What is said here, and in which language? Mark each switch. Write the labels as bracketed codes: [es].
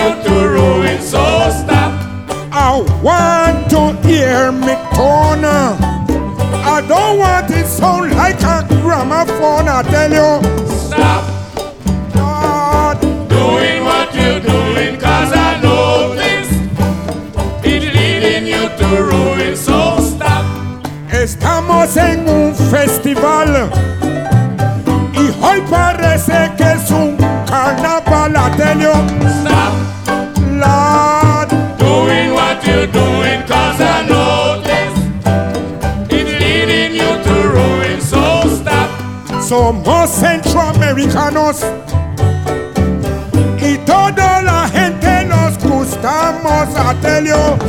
[en] I want to hear me tone. I don't want it sound like a gramophone. I tell you, stop not doing what you're doing, cause I know this, it's leading you to ruin. So stop. [es] Estamos en un festival y hoy parece que es un carnaval. [en] I tell you, stop not doing what you're doing, cause I know this, it's leading you to ruin. So stop. [es] Somos centroamericanos y toda la gente nos gustamos. [en] I tell you,